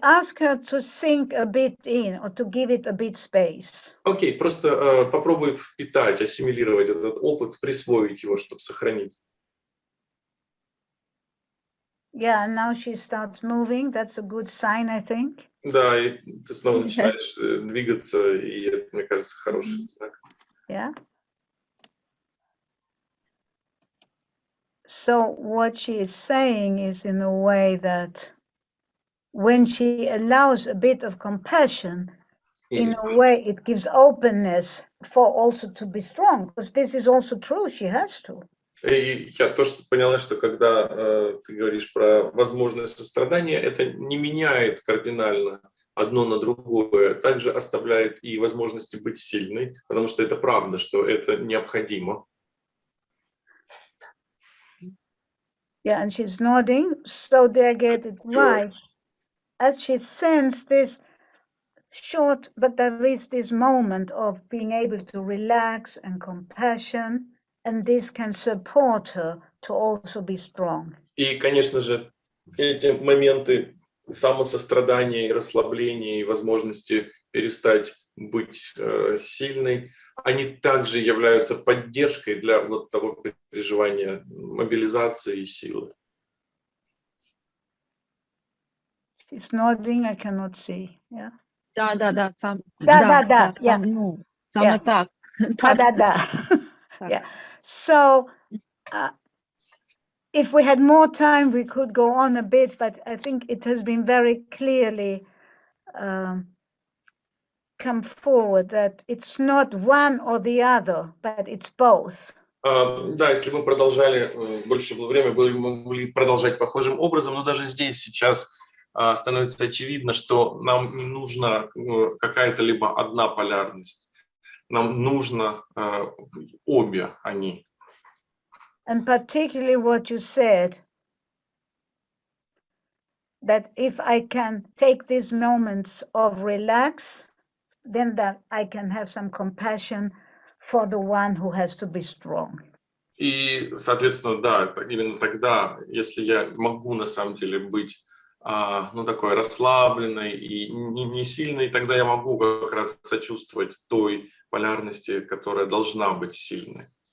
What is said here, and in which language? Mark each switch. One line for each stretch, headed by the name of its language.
English: Ask her to sink a bit in or to give it a bit space.
Russian: Окей, просто попробуй впитать, ассимилировать этот опыт, присвоить его, чтобы сохранить.
English: Yeah, now she starts moving. That's a good sign, I think.
Russian: Да, и ты снова начинаешь двигаться, и это, мне кажется, хороший знак.
English: Yeah. So what she is saying is in a way that when she allows a bit of compassion, in a way it gives openness for also to be strong, because this is also true, she has to.
Russian: И я тоже поняла, что когда ты говоришь про возможное сострадание, это не меняет кардинально одно на другое, также оставляет и возможности быть сильной, потому что это правда, что это необходимо.
English: Yeah, and she's nodding. So did I get it right? As she sensed this short, but there is this moment of being able to relax and compassion, and this can support her to also be strong.
Russian: И, конечно же, эти моменты самосострадания и расслабления, и возможности перестать быть сильной, они также являются поддержкой для вот того переживания мобилизации и силы.
English: She's nodding, I cannot see. Yeah.
Russian: Да,
English: Yeah.
Ukrainian: Саме так.
English: Yeah. So, if we had more time, we could go on a bit, but I think it has been very clearly come forward that it's not one or the other, but it's both.
Russian: Да, если мы продолжали, больше было время, мы могли продолжать похожим образом, но даже здесь сейчас становится очевидно, что нам не нужна какая-то либо одна полярность, нам нужно обе они.
English: And particularly what you said, that if I can take these moments of relax, then that I can have some compassion for the one who has to be strong.
Russian: И, соответственно, да, именно тогда, если я могу на самом деле быть такой расслабленной и не сильной, тогда я могу как раз сочувствовать той полярности, которая должна быть сильной.